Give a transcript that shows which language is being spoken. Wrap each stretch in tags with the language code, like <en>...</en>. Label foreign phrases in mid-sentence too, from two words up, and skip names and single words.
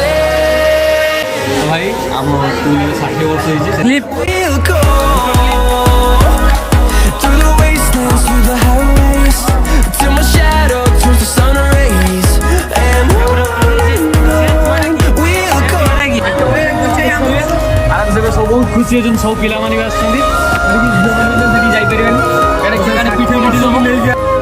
<or>ଭାଇ ଆମ ସ୍କୁଲରେ 60 ବର୍ଷ ହେଇଛି</or> <en>We'll go through the wastelands, through the highways, till my shadow turns to sun rays. And on we'll go.</en> <or>ଆରାମସେ ସବୁ ବହୁତ ଖୁସି ଅଛନ୍ତି ସବୁ ପିଲାମାନେ ବି ଆସୁଛନ୍ତି ସେଠି ଯାଇପାରିବେନି କାରଣ ପିଠା ପିଠି ସବୁ ନେଇକି</or>